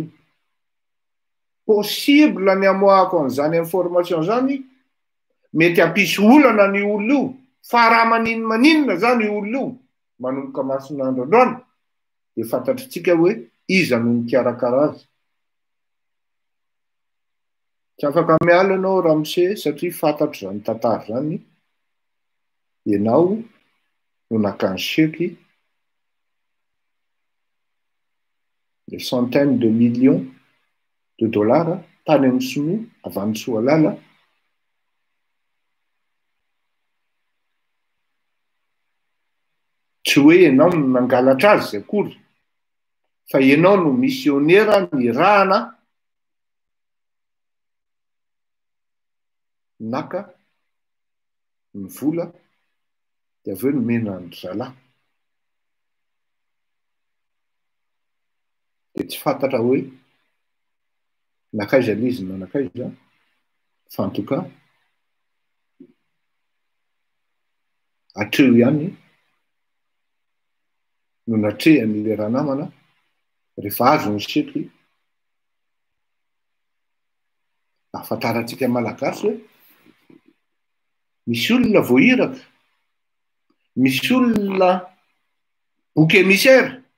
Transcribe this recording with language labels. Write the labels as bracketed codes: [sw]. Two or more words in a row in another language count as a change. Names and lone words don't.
[mg] Possible ny amoahako an'izany information zany mety hampisy olana ny olona io fa raha maninona zany io olona io manomboka masin'andro androany dia fantatritsika hoe iza no mikarakara azy. Tsy afaka miala ianao Ramose satria fantatro zany tantara zany ianao no nakany seky [fr] des centaines de millions de dollars [mg] tany amin'ny Sinoa avy any Soalala tsy hoe ianao no nangalatra azy akory fa ianao no missionnaire nirahana naka ny vola dia avy eo nomena ny zalahy dia tsy fantatra hoe nakaiza l'izy na nakaiza fa [fr] en tout cas [mg] hatreo ihany no natrehan'ilay raha namana rehefa azo ny seky ahafantarantsika malagasy hoe misy olona voahiraka, misy olona [fr] bouc émissaire